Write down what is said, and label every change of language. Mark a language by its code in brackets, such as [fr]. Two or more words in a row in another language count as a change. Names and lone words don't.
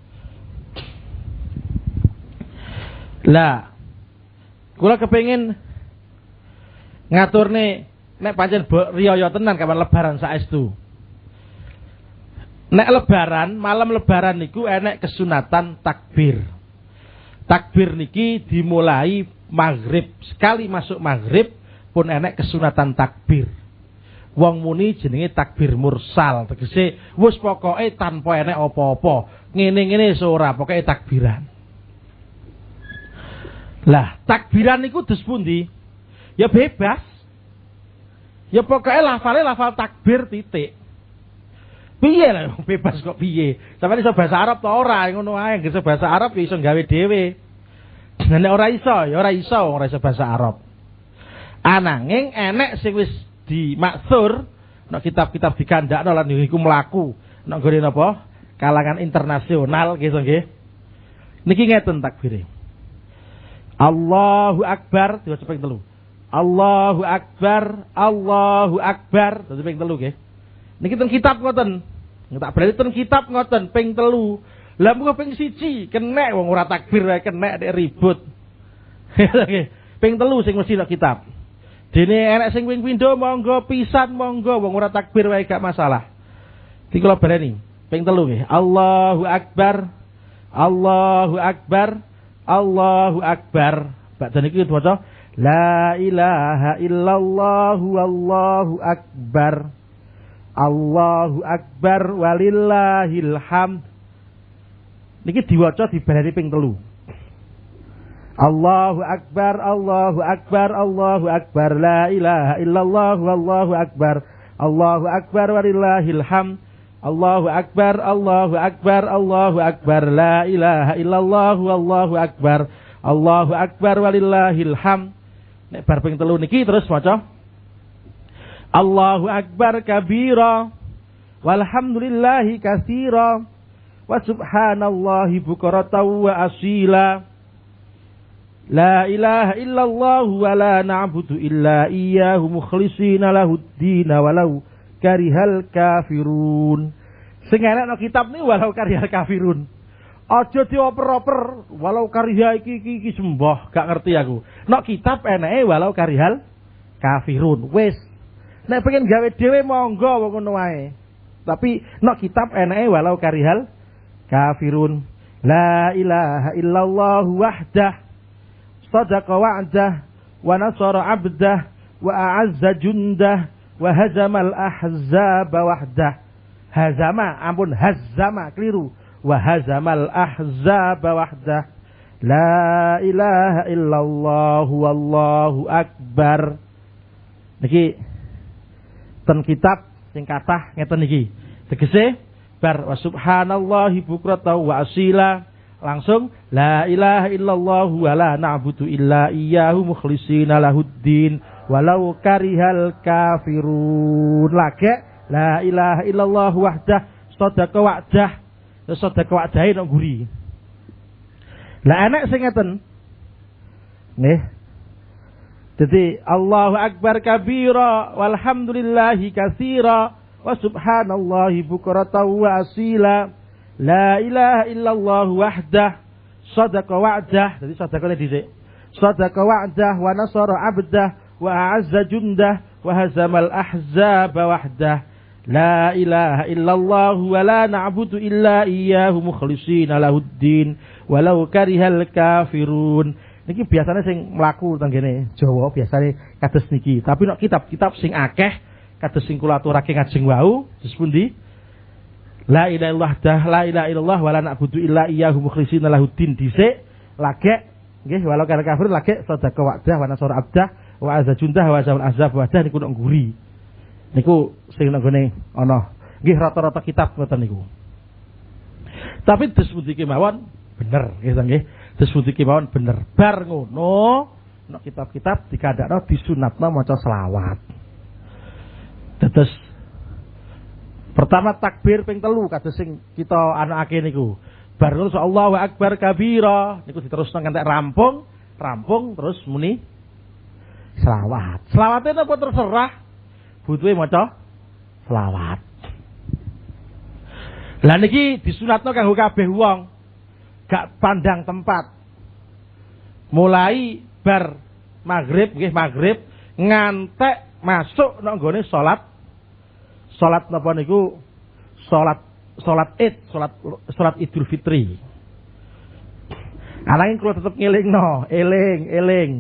[jv] Lah kula kepengin ngaturne nek pancen riyaya tenan kapan lebaran saestu. Nek lebaran, malam lebaran niku enek kesunatan takbir. Takbir niki dimulai maghrib. Sekali masuk maghrib pun enek kesunatan takbir. Wong muni jenenge takbir mursal, tegese wis pokoke tanpa enek apa-apa. Ngene-ngene ora pokoke takbiran. Lah, takbiran niku dus pundi? Ya bebas. Ya pokoke lafal takbir titik. Piye lah bebas kok piye? Sampeyan iso bahasa Arab ta ora? Ngono ae, iso bahasa Arab ya iso gawe dhewe. Nek ora iso, ya ora iso bahasa Arab. Ananging enek sing wis dimaksur nek kitab-kitab dikandakno lan niku mlaku nek nggone napa kalangan internasional gitu nggih. Niki ngeten takbire. [ar] الله أكبر [jv] diwaca ping 3. [ar] الله أكبر، الله أكبر [jv] dadi ping 3 nggih. Niki ten kitab ngoten. Tak berarti ten kitab ngoten ping 3. Lah mung ping 1 kenek wong ora takbir wae kenek nek ribut. Ping 3 sing mesti nek kitab. Dene enek sing ping pindho monggo pisan monggo wong ora takbir wae gak masalah. Iki kula baleni. Ping 3 nggih. [ar] الله أكبر. الله أكبر. الله أكبر. [jv] Badhe niki diwaca [ar] لا إله إلا الله والله أكبر. الله أكبر ولله الحمد. [jv] Niki diwaca dibaleni ping 3. [ar] الله أكبر، الله أكبر، الله أكبر، لا إله إلا الله والله أكبر. الله أكبر ولله الحمد. الله أكبر، الله أكبر، الله أكبر، لا إله إلا الله، والله أكبر، الله أكبر ولله الحمد. [jv] Nek bar ping 3 niki terus maca [ar] الله أكبر كبيرا والحمد لله كثيرا وسبحان الله بكرة وأصيلا. لا إله إلا الله ولا نعبد إلا إياه مخلصين له الدين ولو كره الكافرون. [jv] Sing enak no kitab ni [ar] ولو كره الكافرون. [jv] Aja dioper-oper [ar] ولو كره [jv] iki sembah, gak ngerti aku. Nok kitab enake [ar] ولو كره الكافرون. [jv] Wis. Nek pengen gawe dhewe monggo ngono wae. Tapi nok kitab enake [ar] ولو كره الكافرون. لا إله إلا الله وحده صدق وعده ونصر عبده وأعز جنده وهزم الأحزاب وحده. Hazama, ampun hazama, keliru. وهزم الأحزاب وحده. لا إله إلا الله والله أكبر. [jv] Niki ten kitab sing kathah ngeten niki. Tegese bar [ar] وسبحان الله بكرة وأصيلا. Langsung لا إله إلا الله ولا نعبد إلا إياه مخلصين له الدين ولو كره الكافرون. Lagi لا إله إلا الله وحده صدق وعده. صدق وعده [jv] nang guri. Lah enek sing ngeten. Nggih. [ar] Dadi الله أكبر كبيرا والحمد لله كثيرا وسبحان الله بكرة وأصيلا. لا إله إلا الله وحده صدق وعده. [jv] Jadi sadaqane dhisik. [ar] صدق وعده ونصر عبده وأعز جنده وهزم الأحزاب وحده. لا إله إلا الله ولا نعبد إلا إياه مخلصين له الدين ولو كره الكافرون. [jv] Niki biasanya sing mlaku tenggene Jawa biasane kados niki. Tapi nek kitab-kitab sing akeh kados sing kula aturake ngajeng wau disepundi [ar] لا إله إلا الله، لا إله إلا الله ولا نعبد إلا إياه مخلصين له الدين [jv] dhisik lagek nggih [ar] ولو كره الكافرون [jv] lagek [ar] صدق وعده ونصر عبده وأعز جنده وهزم الأحزاب وحده [jv] niku nek nguri. Niku sing nggone ana nggih rata-rata kitab ngoten niku. Tapi disebut iki mawon bener nggih. Disebut iki mawon bener. Bar ngono nek kitab-kitab dikandakno disunatno maca selawat. Terus pertama takbir ping 3 kados sing kita anakake niku. Bar ngono Allahu akbar kabira niku diterusno nganti rampung terus muni selawat. Selawate napa terserah butuhe maca selawat. Lah niki disunatno kanggo kabeh wong. Gak pandang tempat. Mulai bar maghrib nggih maghrib ngantek masuk nang nggone salat. Salat napa niku? Salat Id, salat Idul Fitri. Ananging kula tetep ngelingno, eling.